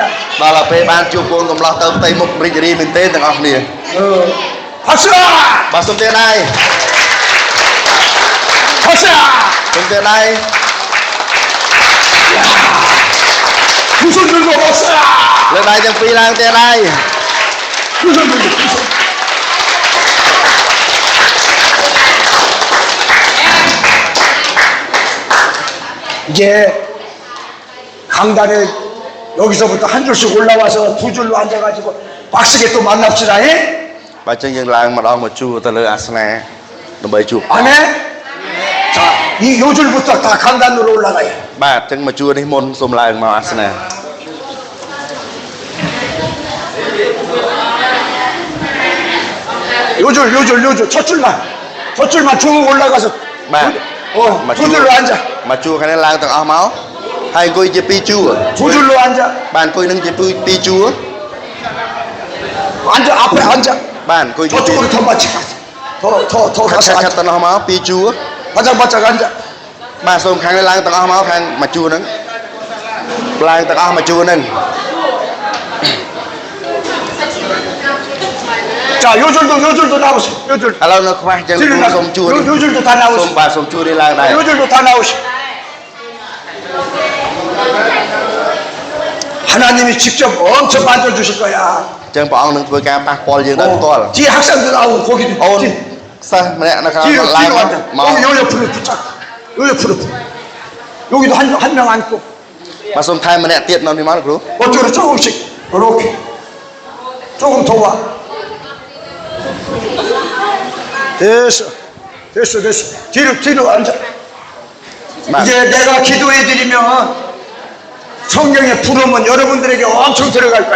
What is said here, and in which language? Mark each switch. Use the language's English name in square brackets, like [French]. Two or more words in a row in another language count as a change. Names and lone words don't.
[Khmer] ដល់ទៅពេលបានជួបកូនកំឡោះទៅផ្ទៃមុខរីករាយមែនទេទាំងអស់គ្នា [Korean] 박수. [Khmer] បាទសូមទេដៃ [Korean] 박수. [Khmer] សូមទេដៃ [Korean] 두 손 들고 박수. [Khmer] លើកដៃទាំងពីរឡើងទេដៃ [Korean] 두 손 들고 두 손. 이제 강단에 여기서부터 한 줄씩 올라와서 두 줄로 앉아가지고 빡세게 또 만납시다. 예? [Khmer] បាទចឹងយើងឡើងម្ដងមកជួបទៅលើអាសនៈដើម្បីជួប [Korean] 아멘. 자, 이 요 줄부터 다 강단으로 올라가요. [Khmer] បាទចឹងមកជួបនេះមុនសូមឡើងមកអាសនៈ [Korean] 요 줄, 첫 줄만 쭉 올라가서. [Khmer] បាទ [Korean] 두 줄로 앉아. [Khmer] មកជួបខាងនេះឡើងទាំងអស់មកហើយអង្គុយជាពីរជួរ [Korean] 두 줄로 앉아. [Khmer] បាទអង្គុយនឹងជាពីរជួរ [Korean] 앉아, 앞에 앉아. [Khmer] បាទអង្គុយជាពីរ [Korean] 저쪽으로 더 같이 가서. 더 [Khmer] ខាត់ [Korean] 가서 [Khmer] ខាត់ [Korean] 앉아. [Khmer] ទៅនោះមកពីរជួរ [Korean] 바짝바짝 앉아. [Khmer] បាទសូមខាងនេះឡើងទាំងអស់មកខាងមកជួរហ្នឹងឡើងទាំងអស់មកជួរហ្នឹង [Korean] 자, 요 줄도 나오세요. 요 줄. [Khmer] ឥឡូវនៅខ្វះចឹងគ្រូសូមជួរ [Korean] 요 줄도 다 [Khmer] សូម [Korean] 나오세요. [Khmer] បាទសូមជួរនេះឡើងដែរ [Korean] 요 줄도 다 나오세요. 하나님이 직접 엄청 만져주실 거야. [Khmer] ចឹងព្រះអង្គនឹងធ្វើការប៉ះពាល់យើងដោយផ្ទាល់ [Korean] 뒤에 학생들 나오고 거기도 [Khmer] អូន [Korean] 뒤. [Khmer] សិស្សម្នាក់នៅខាង [Korean] 뒤로 [Khmer] ឡើង [Korean] 뒤로 [Khmer] មក [Korean] 앉아. [Khmer] មក [Korean] 요 옆으로 붙잡. 요 옆으로. 여기도 한 명 앉고. [Khmer] បាទសូមថែមម្នាក់ទៀតនៅនេះមកគ្រូ [Korean] 어쪽으로 조금씩. 이렇게. 조금 더 와. 됐어. 뒤로 앉아. 이제 내가 기도해드리면 성경의 부름은 여러분들에게 엄청 들어갈 거야.